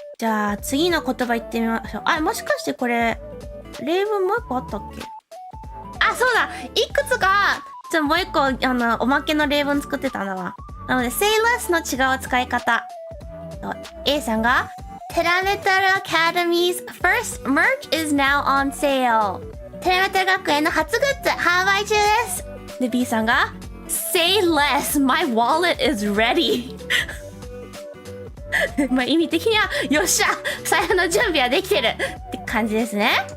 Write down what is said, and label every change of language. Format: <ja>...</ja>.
<ja>じゃあ、次の言葉言ってみましょう。もしかしてこれ、例文もう一個あったっけ？そうだ！いくつか、もう一個、おまけの例文作ってたんだわ。なので、say less の違う使い方。</ja> <en>A</en> <ja>さんが、</ja> <en>テラメタル Academy's first merch is now on sale.</en> <ja>テラメタル学園の初グッズ販売中です。で、B さんが、</ja> <en>say less, my wallet is ready.</en> <ja>意味的には、よっしゃ財布の準備はできてるって感じですね。</ja>